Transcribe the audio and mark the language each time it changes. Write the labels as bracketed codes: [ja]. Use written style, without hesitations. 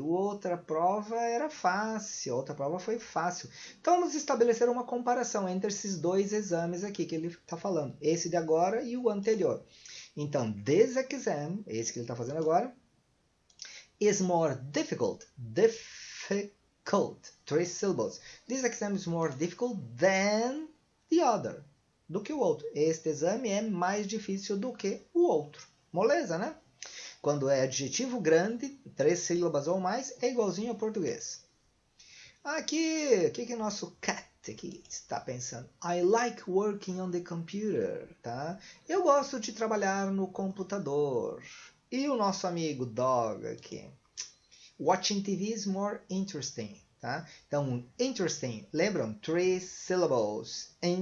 [pt] Outra prova era fácil. Outra prova foi fácil. Então, vamos estabelecer uma comparação entre esses dois exames aqui que ele está falando. Esse de agora e o anterior. Então, [en] this exam, [pt] esse que ele está fazendo agora, [en] is more difficult. Difficult. 3 syllables. This exam is more difficult than the other. [pt] Do que o outro. Este exame é mais difícil do que o outro. Moleza, né? Quando é adjetivo grande, 3 sílabas ou mais, é igualzinho ao português. Aqui, o que nosso cat aqui está pensando? [en] I like working on the computer, tá? [pt] Eu gosto de trabalhar no computador. E o nosso amigo dog aqui? [en] Watching TV is more interesting, tá? [pt] Então, interesting, lembram? 3 syllables.